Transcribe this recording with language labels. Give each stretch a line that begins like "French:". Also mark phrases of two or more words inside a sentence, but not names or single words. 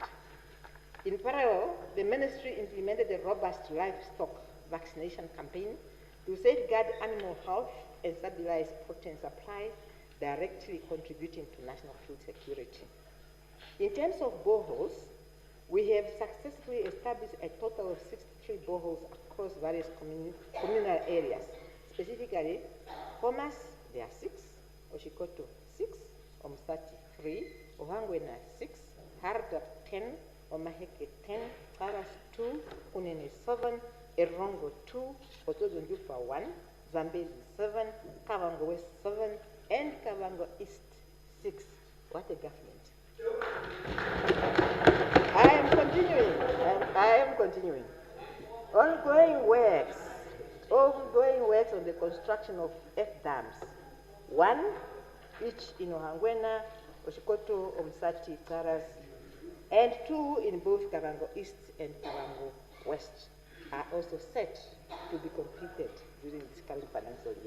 English: In parallel, the ministry implemented a robust livestock vaccination campaign to safeguard animal health and stabilize protein supply, directly contributing to national food security. In terms of boreholes, we have successfully established a total of 63 boreholes across various communal areas. Specifically, Homas, there are 6, Oshikoto 6, Omsati 3, Ohangwena 6, Hardap 10, Omaheke 10, Karas 2, Unene 7, Erongo 2, Otozondupa 1, Zambezi 7, Kavango West 7, and Kavango East 6. What a government. I am continuing. Ongoing works on the construction of F-dams, one each in Ohangwena, Oshikoto, Omsati, Taras, and two in both Kavango East and Kavango West are also set to be completed during this current financial year.